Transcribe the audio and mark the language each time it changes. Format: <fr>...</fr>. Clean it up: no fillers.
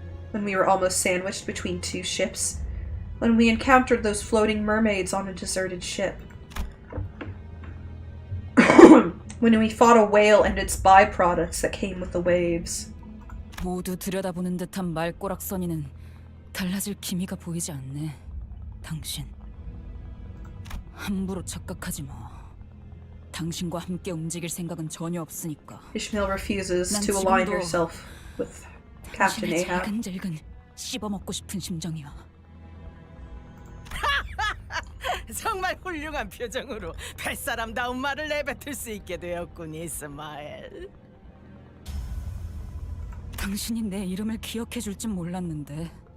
<en>When we were almost sandwiched between two ships. When we encountered those floating mermaids on a deserted ship. When we fought a whale and its byproducts that came with the waves.</en> <ko>모두 들여다보는 듯한 말꼬락서니는 달라질 기미가 보이지 않네. 당신. 함부로 착각하지 마. 당신과 함께 움직일 생각은 전혀 없으니까.</ko> <en>Ishmael refuses to align herself with Captain Ahab.</en> <ko>질근질근 씹어먹고 싶은 심정이야. 정말 훌륭한 표정으로 뱃사람다운 말을 내뱉을 수 있게 되었군, 이스마엘. 당신이 내 이름을 기억해 줄 줄 몰랐는데.</ko>